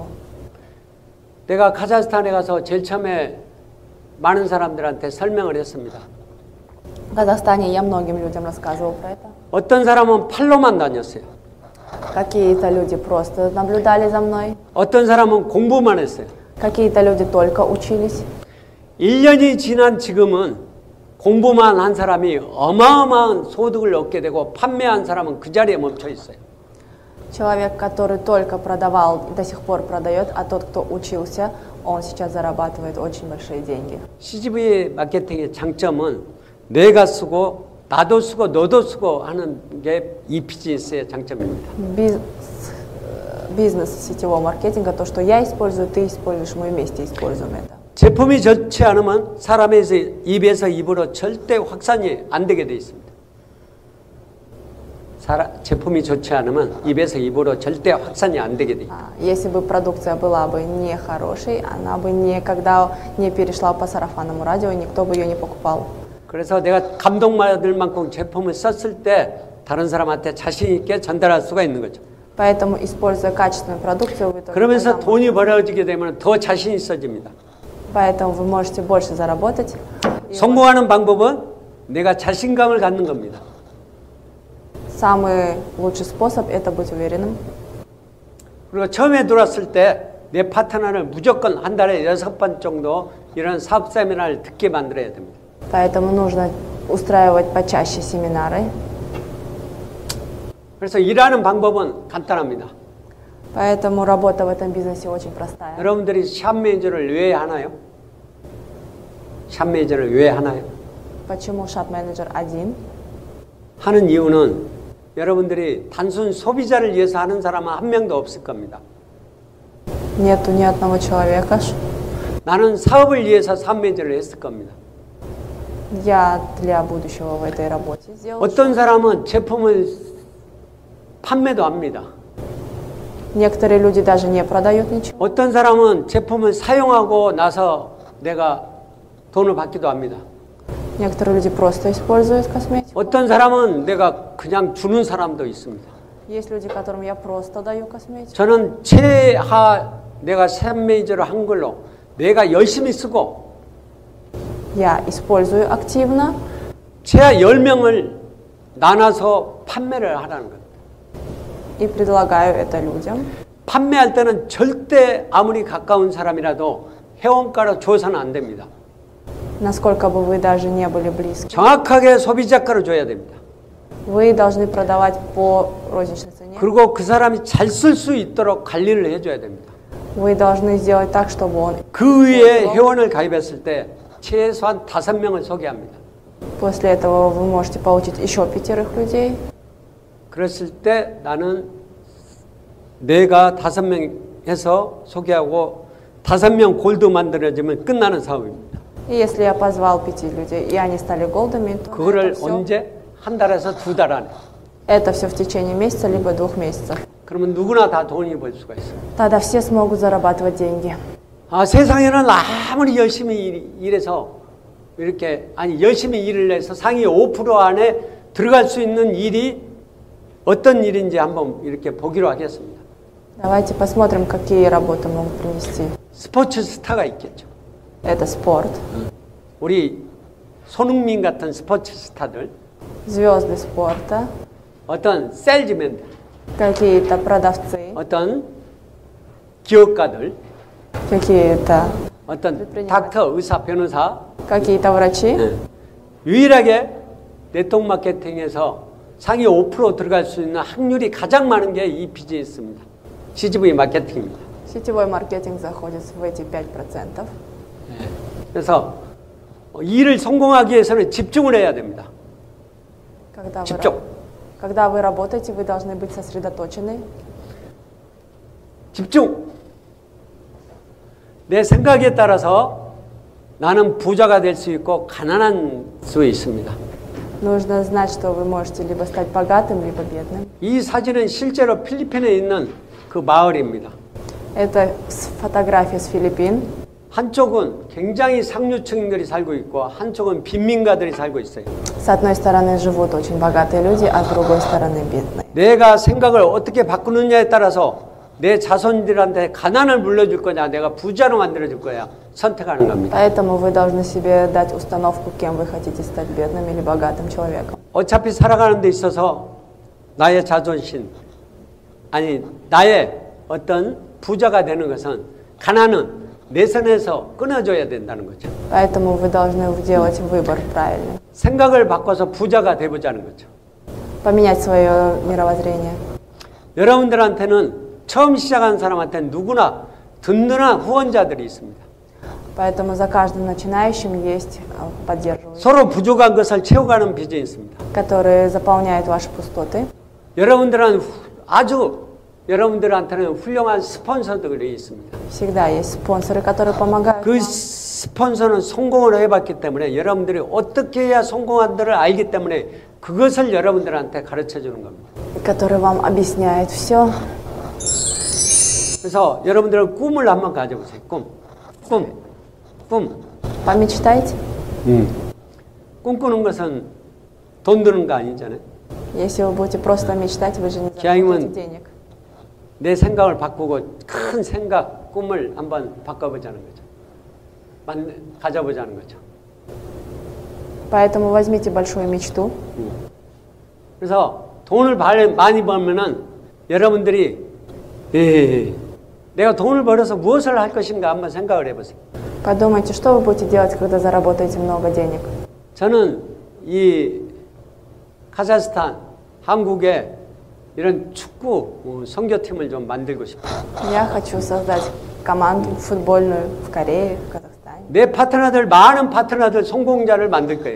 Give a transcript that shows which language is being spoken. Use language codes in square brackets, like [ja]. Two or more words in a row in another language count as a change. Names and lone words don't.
[ko] 내가 카자흐스탄에 가서 제일 처음에 많은 사람들한테 설명을 했습니다. [ru] В Казахстане я многим людям рассказывал про это. [ko] 어떤 사람은 팔로만 다녔어요. [ru] Какие-то люди просто наблюдали за мной. [ko] 어떤 사람은 공부만 했어요. [ru] Какие-то люди только учились. [ko] 1년이 지난 지금은 공부만 한 사람이 어마어마한 소득을 얻게 되고 판매한 사람은 그 자리에 멈춰 있어요. [ru] Человек, который только продавал, до сих пор продает, а тот, кто учился, он сейчас зарабатывает очень большие деньги. [ko] CGV 마케팅의 장점은 내가 쓰고 나도 쓰고 너도 쓰고 하는 게 이 비즈니스의 장점입니다. [ru] Бизнес сетевого маркетинга, то, что я использую, ты используешь, мы вместе используем это. [ko] 제품이 좋지 않으면 사람의 입에서 입으로 절대 확산이 안 되게 돼 있습니다. 제품이 좋지 않으면 입에서 입으로 절대 확산이 안 되게 돼 있습니다. [ru] Если бы продукция была бы не хорошей, она бы никогда не перешла по сарафанному радио, и никто бы ее не покупал. [ko] 그래서 내가 감동받을 만큼 제품을 썼을 때 다른 사람한테 자신 있게 전달할 수가 있는 거죠. [ru] Поэтому, используя качественную продукцию, вы [ko] 그러면서 돈이 벌어지게 되면 더 자신 있어집니다. [ru] Поэтому вы можете больше заработать. [ko] 성공하는 방법은 내가 자신감을 갖는 겁니다. [ru] Самый лучший способ – это быть уверенным. [ko] 그리고 처음에 들어왔을 때 내 파트너를 무조건 한 달에 6번 정도 이런 사업 세미나를 듣게 만들어야 됩니다. [ru] Поэтому нужно устраивать почаще семинары. [ko] 그래서 일하는 방법은 간단합니다. [ru] Поэтому работа в этом бизнесе очень простая. [ko] 여러분들이 샵 매니저를 왜 하나요? 샵 매니저를 왜 하나요? [ru] Почему шап-менеджер один? [ko] 하는 이유는 여러분들이 단순 소비자를 위해서 하는 사람은 한 명도 없을 겁니다. [ru] Нету ни одного человека. [ko] 나는 사업을 위해서 샵 매니저를 했을 겁니다. [ru] Я для будущего в этой работе сделал. [ko] 어떤 사람은 제품을 판매도 합니다. [ru] Некоторые люди даже не продают ничего. [ko] 어떤 사람은 제품을 사용하고 나서 내가 돈을 받기도 합니다. [ru] Некоторые люди просто используют косметику. [ko] 어떤 사람은 내가 그냥 주는 사람도 있습니다. [ru] Есть люди, которым я просто даю косметику. [ko] 저는 최하 내가 샵 매니저를 한 걸로 내가 열심히 쓰고 [ru] Я использую активно. [ko] 최하 10명을 나눠서 판매를 하라는 겁니다. [ru] И предлагаю это людям. [ko] 판매할 때는 절대 아무리 가까운 사람이라도 회원가로 줘서는 안 됩니다. [ru] Насколько бы вы даже не были близки. [ko] 정확하게 소비자가로 줘야 됩니다. [ru] Вы должны продавать по розничной цене. [ko] 그리고 그 사람이 잘 쓸 수 있도록 관리를 해줘야 됩니다. [ru] Вы должны сделать так, чтобы он... [ko] 그 위에 회원을 가입했을 때 최소한 5명을 소개합니다. [ru] После этого вы можете получить еще 5 людей. [ko] 그랬을 때 나는 내가 5명 해서 소개하고 5명 골드 만들어지면 끝나는 사업입니다. [ru] И если я позвал 5 людей, и они стали голдами, то [ko] 그거를 언제? 한 달에서 2달 안에. [ru] это все в течение месяца, либо 2 месяцев. [ko] 그러면 누구나 다 돈이 벌 수가 있어요. [ru] Тогда все смогут зарабатывать деньги. [ko] 세상에는 아무리 열심히 일해서 이렇게 열심히 일을 해서 상위 5% 안에 들어갈 수 있는 일이 어떤 일인지 한번 이렇게 보기로 하겠습니다. [ru] Давайте посмотрим, какие работы могут принести. [ko] 스포츠 스타가 있겠죠. [ru] Это спорт. [ko] 우리 손흥민 같은 스포츠 스타들, [ru] Звезды спорта, [ko] 어떤 셀즈맨들, [ru] какие-то продавцы, [ko] 어떤 기업가들, [ru] какие-то [ko] 어떤 닥터, 의사, 변호사, [ru] какие-то врачи. [ko] 유일하게 네트워크 마케팅에서 상위 5% 들어갈 수 있는 확률이 가장 많은 게 이 비즈니스입니다. CGV 마케팅입니다. [ru] Сетевой маркетинг заходит в эти 5%. [ko] 그래서 일을 성공하기 위해서는 집중을 해야 됩니다. [ru] Когда вы работаете, вы должны быть сосредоточены. [ko] 집중! 내 생각에 따라서 나는 부자가 될 수 있고 가난한 수 있습니다. [ru] Нужно знать, что вы можете либо стать богатым, либо бедным. [ko] 이 사진은 실제로 필리핀에 있는 그 마을입니다. [ru] Это фотография с Филиппин. [ko] 한쪽은 굉장히 상류층들이 살고 있고 한쪽은 빈민가들이 살고 있어요. [ru] С одной стороны живут очень богатые люди, а с другой стороны бедные. [ko] 내가 생각을 어떻게 바꾸느냐에 따라서 내 자손들한테 가난을 물려줄 거냐, 내가 부자로 만들어줄 거냐 선택하는 겁니다. [ru] Поэтому вы должны себе дать установку, кем вы хотите стать, бедным или богатым человеком. [ko] 어차피 살아가는 데 있어서 나의 자존심, 아니 나의 어떤 부자가 되는 것은 가난은 내 선에서 끊어줘야 된다는 거죠. [ru] Поэтому вы должны делать выбор правильный. [ko] 생각을 바꿔서 부자가 되보자는 거죠. [ru] Поменять свое мировоззрение. [ko] 여러분들한테는 처음 시작한 사람한테는 누구나 든든한 후원자들이 있습니다. [ru] Поэтому за каждым начинающим есть поддерживающие, [ko] 서로 부족한 것을 채워가는 비즈니스입니다. [ru] которые заполняют ваши пустоты. [ko] 여러분들한테는 훌륭한 스폰서들이 있습니다. [ru] Всегда есть спонсоры, которые помогают [ko] 그 [ru] вам. [ko] 스폰서는 성공을 해봤기 때문에 여러분들이 어떻게 해야 성공한지를 알기 때문에 그것을 여러분들한테 가르쳐 주는 겁니다. [ru] Который вам объясняет все. [ko] 그래서 여러분들은 꿈을 한번 가져보세요. 꿈. [ru] Помечтайте. [ko] 꿈꾸는 것은 돈 드는 거 아니잖아요. [ru] Если вы будете просто мечтать, вы же не [ko] 기왕이면 [ru] заработаете денег. [ko] 내 생각을 바꾸고 큰 생각, 꿈을 한번 바꿔보자는 거죠. 가져보자는 거죠. [ru] Поэтому возьмите большую мечту. [ko] 그래서 돈을 많이 벌면은 여러분들이 내가 돈을 벌어서 무엇을 할 것인가 한번 생각을 해보세요. [ru] Подумайте, что вы будете делать, когда заработаете много денег. [ko] 저는 이 카자흐스탄, 한국에 이런 축구 선교팀을 좀 만들고 싶어요. [ru] Я хочу создать команду футбольную в Корее, в Казахстане. [ko] 내 많은 파트너들 성공자를 만들 거예요.